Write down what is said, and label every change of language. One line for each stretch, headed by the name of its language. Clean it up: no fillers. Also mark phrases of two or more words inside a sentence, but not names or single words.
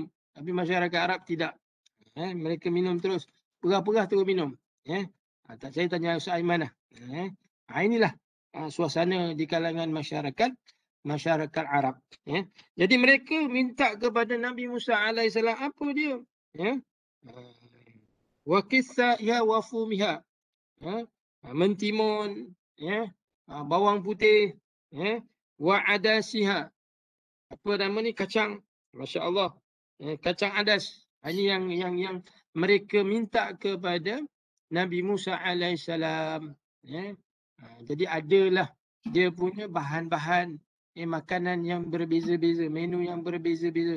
Malay: Tapi masyarakat Arab tidak. Mereka minum terus. Perah-perah terus minum. Saya tanya Ustaz Aiman lah. Inilah suasana di kalangan masyarakat Arab. Jadi mereka minta kepada Nabi Musa alaihissalam apa dia?
Arabic: Wa qithaiha wa fumiha.
Malay: Mentimun, bawang putih,
Arabic: wa adasiha.
Malay: Apa nama ni? Kacang.
Arabic: Masya Allah.
Malay: Kacang adas. Ini yang mereka minta kepada Nabi Musa alaihissalam. Jadi adalah dia punya bahan-bahan makanan yang berbeza-beza, menu yang berbeza-beza.